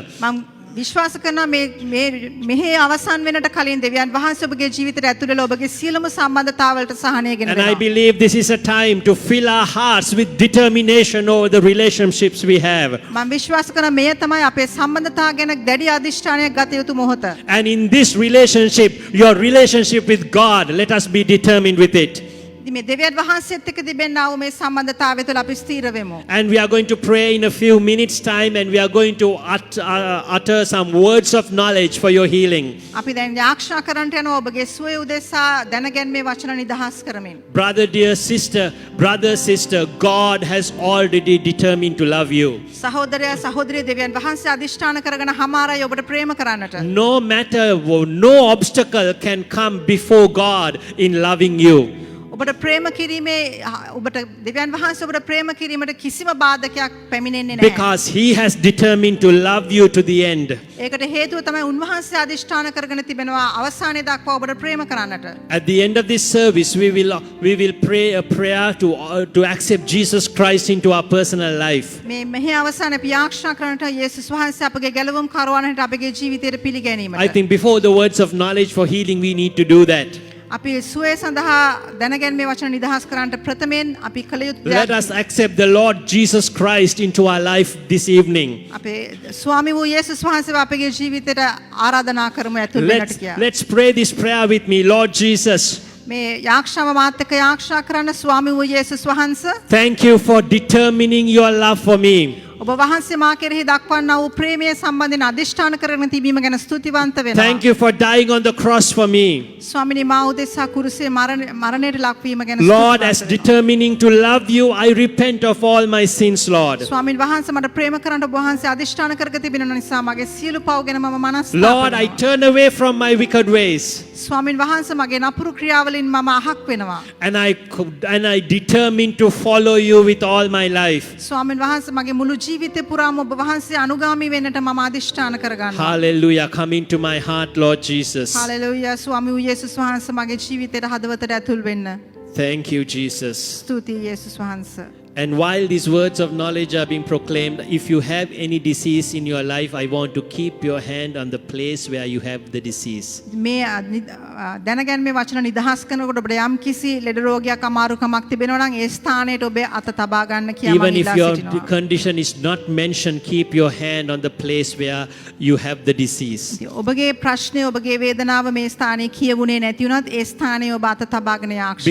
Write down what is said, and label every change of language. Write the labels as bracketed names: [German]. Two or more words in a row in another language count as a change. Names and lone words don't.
[Sinhala] මම විශ්වාස කරනවා මෙහි අවසන් වෙනට කලින් දෙවියන් වහන්සේ ඔබගේ ජීවිතයට ඇතුළත ඔබගේ සියලුම සම්බන්ධතාවලට සහනය ගෙන [English] And I [Sinhala] දෙනවා. [English] believe this is a time to fill our hearts with determination over the relationships we have. [Sinhala] මම විශ්වාස කරනවා මේ තමයි අපේ සම්බන්ධතාව ගැන දැඩි අධිෂ්ඨානයක් ගත යුතු මොහොත. [English] And in this relationship, your relationship with God, let us be determined with it. [Sinhala] ඉතින් මේ දෙවියන් වහන්සේත් එක්ක තිබෙනා වූ මේ සම්බන්ධතාවය තුළ අපි ස්ථීර වෙමු. [English] And we are going to pray in a few minutes time, and we are going to utter some words of knowledge for your healing. [Sinhala] අපි දැන් යාක්ෂා කරන්නට යනවා ඔබගේ සුවය උදෙසා දැනගැන්මේ වචන නිදහස් කරමින්. [English] Brother, dear sister, brother, sister, God has already determined to love you. [Sinhala] සහෝදරයා සහෝදරිය දෙවියන් වහන්සේ අදිෂ්ඨාන කරගෙන හමාරයි ඔබට ප්‍රේම කරන්නට. [English] No matter, no obstacle can come before God in loving you. [Sinhala] ඔබට ප්‍රේම කිරීමේ ඔබට දෙවියන් වහන්සේ ඔබට ප්‍රේම කිරීමට කිසිම බාධකයක් පැමිණෙන්නේ නැහැ. [English] Because He has determined to love you to the end. [Sinhala] ඒකට හේතුව තමයි උන්වහන්සේ අදිෂ්ඨාන කරගෙන තිබෙනවා අවසානයේ දක්වා ඔබට ප්‍රේම කරන්නට. [English] At the end of this service, we will pray a prayer to accept Jesus Christ into our personal life. [Sinhala] මේ මෙහි අවසානයේ අපි යාක්ෂා කරන්නට යේසුස් වහන්සේ අපගේ ගැලවුම් කරවන්නට අපගේ ජීවිතයට පිළිගැනීමට. [English] I think before the words of knowledge for healing, we need to do that. [Sinhala] අපි සුවය සඳහා දැනගැන්මේ වචන නිදහස් කරන්නට ප්‍රථමයෙන් අපි කළ යුතු [English] Let us accept the Lord Jesus Christ into our life this evening. [Sinhala] අපේ ස්වාමී වූ යේසුස් වහන්සේව අපගේ ජීවිතයට ආරාධනා කරමු ඇතුල් වෙන්නට කියලා. [English] Let's pray this prayer with me. Lord Jesus, [Sinhala] මේ යාක්ෂාව මාත් එක්ක යාක්ෂා කරන්න ස්වාමී වූ යේසුස් වහන්සේ [English] thank you for determining your love for me. [Sinhala] ඔබ වහන්සේ මා කෙරෙහි දක්වන්නා වූ ප්‍රේමයේ සම්බන්ධයෙන් අදිෂ්ඨාන කරගෙන තිබීම ගැන ස්තුතිවන්ත වෙනවා. [English] Thank you for dying on the cross for me. [Sinhala] ස්වාමිනේ මා උදෙසා කුරුසේ මරණයට ලක්වීම ගැන [English] Lord, as [Sinhala] ස්තුතිවන්ත වෙනවා. [English] determining to love you, I repent of all my sins, Lord. [Sinhala] ස්වාමින් වහන්සේ මට ප්‍රේම කරන්න ඔබ වහන්සේ අදිෂ්ඨාන කරගෙන තිබෙන නිසා මගේ සියලු පව් ගැන මම මනස්තාප [English] Lord, I [Sinhala] වෙනවා. [English] turn away from my wicked ways. [Sinhala] ස්වාමින් වහන්සේ මගේ නපුරු ක්‍රියාවලින් මම අහක් වෙනවා. [English] And I determine to follow you with all my life. [Sinhala] ස්වාමින් වහන්සේ මගේ මුළු ජීවිතේ පුරාම ඔබ වහන්සේ අනුගාමී වෙන්නට මම අදිෂ්ඨාන කරගන්නවා. [English] Hallelujah. Come into my heart, Lord Jesus. [Sinhala] හලෙලූයා ස්වාමී වූ යේසුස් වහන්සේ මගේ ජීවිතයට හදවතට ඇතුල් වෙන්න. [English] Thank you, Jesus. [Sinhala] ස්තුතියි යේසුස් වහන්සේ. [English] And while these words of knowledge are being proclaimed, if you have any disease in your life, I want to keep your hand on the place where you have the disease. [Sinhala] මේ දැනගැන්මේ වචන නිදහස් කරනකොට ඔබට යම් කිසි ලෙඩ රෝගයක් අමාරුකමක් තිබෙනවා නම් ඒ ස්ථානයට ඔබේ අත තබා ගන්න කියලා මම [English] Even if [Sinhala] ඉල්ලා [English] your [Sinhala] සිටිනවා. [English] condition is not mentioned, keep your hand on the place where you have the disease. [Sinhala] ඔබගේ ප්‍රශ්නේ ඔබගේ වේදනාව මේ ස්ථානයේ කියවුනේ නැති වුණත් ඒ ස්ථානයේ ඔබ අත තබාගෙන යාක්ෂා